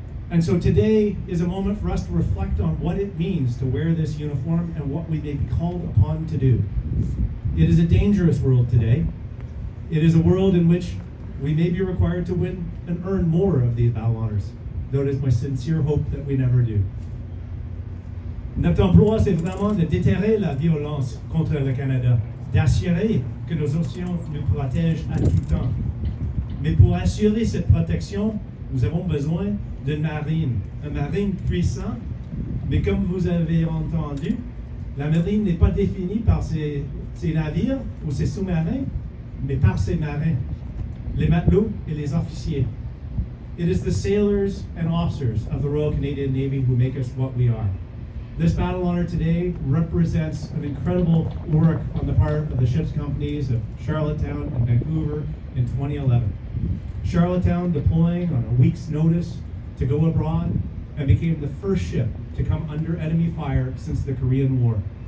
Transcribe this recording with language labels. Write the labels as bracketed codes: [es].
[en] And so today is a moment for us to reflect on what it means to wear this uniform and what we may be called upon to do. It is a dangerous world today. It is a world in which We may be required to win and earn more of these battle honors, though it is my sincere hope that we never do. [fr] Notre emploi, c'est vraiment de déterrer la violence contre le Canada, d'assurer que nos océans nous protègent à tout temps. Mais pour assurer cette protection, nous avons besoin d'une marine, un marine puissant. Mais comme vous avez entendu, la marine n'est pas définie par ses navires ou ses sous-marins, mais par ses marins, les matelots et les officiers. [en] It is the sailors and officers of the Royal Canadian Navy who make us what we are. This battle honor today represents an incredible work on the part of the ship's companies of Charlottetown and Vancouver in 2011. Charlottetown deploying on a week's notice to go abroad and became the first ship to come under enemy fire since the Korean War.